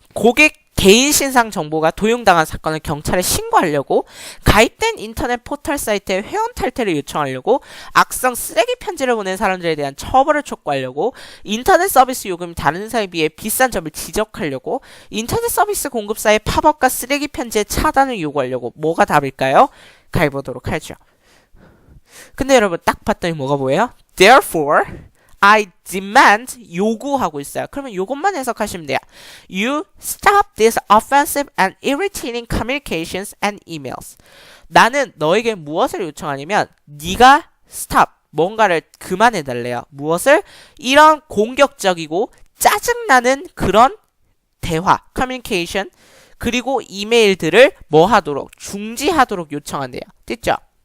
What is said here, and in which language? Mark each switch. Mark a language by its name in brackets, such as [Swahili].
[Korean] 고객 개인 신상 정보가 도용당한 사건을 경찰에 신고하려고, 가입된 인터넷 포털 사이트에 회원 탈퇴를 요청하려고, 악성 쓰레기 편지를 보낸 사람들에 대한 처벌을 촉구하려고, 인터넷 서비스 요금이 다른 회사에 비해 비싼 점을 지적하려고, 인터넷 서비스 공급사의 팝업과 쓰레기 편지의 차단을 요구하려고. 뭐가 답일까요? 가해보도록 하죠. 근데 여러분 딱 봤더니 뭐가 보여요? [English] Therefore, I demand, [Korean] 요구하고 있어요. 그러면 요것만 해석하시면 돼요. [English] You stop these offensive and irritating communications and emails. [Korean] 나는 너에게 무엇을 요청하냐면 네가 stop, 뭔가를 그만해달래요. 무엇을? 이런 공격적이고 짜증나는 그런 대화, communication, 그리고 이메일들을 뭐 하도록? 중지하도록 요청한대요. 됐죠?